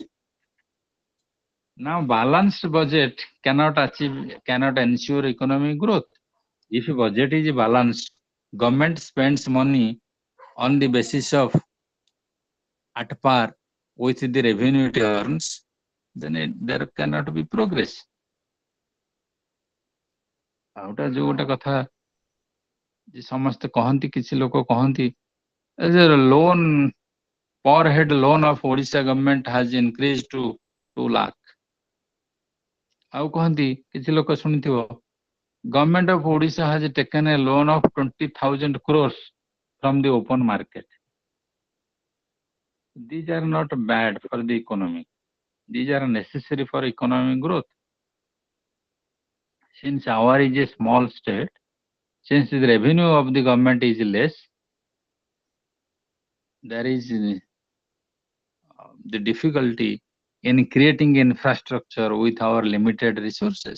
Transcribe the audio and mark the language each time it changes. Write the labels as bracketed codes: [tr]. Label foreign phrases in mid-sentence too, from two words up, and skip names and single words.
[en] Now balanced budget cannot ensure economic growth. If a budget is balanced, government spends money on the basis of at par with the revenue it earns, then there cannot be progress. [or] ଆଉଟା ଯୋଉ ଗୋଟେ କଥା ଯେ ସମସ୍ତେ କହନ୍ତି, କିଛି ଲୋକ କହନ୍ତି [en] loan per head loan of Odisha government has increased to 2 lakh. [or] ଆଉ କହନ୍ତି କିଛି ଲୋକ ଶୁଣିଥିବ, [en] government of Odisha has taken a loan of 20,000 crores from the open market. These are not bad for the economy. These are necessary for economic growth. Since our is a small state, since the revenue of the government is less, there is the difficulty in creating infrastructure with our limited resources.